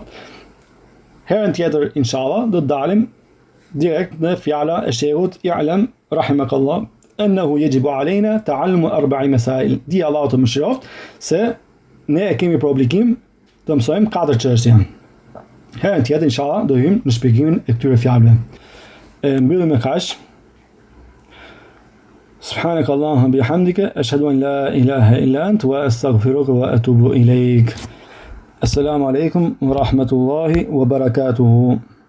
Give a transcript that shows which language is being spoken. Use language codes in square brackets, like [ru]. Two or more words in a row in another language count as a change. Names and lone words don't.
[sq] Herën tjetër, inshallah, do të dalim direkt në fjala e shehut [ar] اعلم رحمك الله أنه يجب علينا تعلم أربع مسائل. [sq] Di Allahu të mëshiroft se ne e kemi për obligim të mësojmë 4 çështje. Herën tjetër, inshallah, do hyjmë në shpjegimin e këtyre fjalëve. Mbyllim me kaq. [ar] سبحانك اللهم بحمدك أشهد أن لا إله إلا أنت وأستغفرك وأتوب إليك. السلام عليكم ورحمة الله وبركاته.